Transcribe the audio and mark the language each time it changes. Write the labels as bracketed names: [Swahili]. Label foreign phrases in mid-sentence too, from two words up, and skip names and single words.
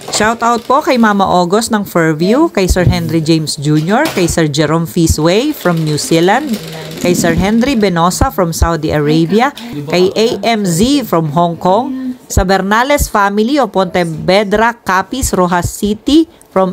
[Filipino] Shoutout po kay Mama August ng Fairview, kay Sir Henry James Jr., kay Sir Jerome Fisway from New Zealand, kay Sir Henry Benosa from Saudi Arabia, kay AMZ from Hong Kong, sa Bernales family of Pontevedra, Capiz, Rojas City from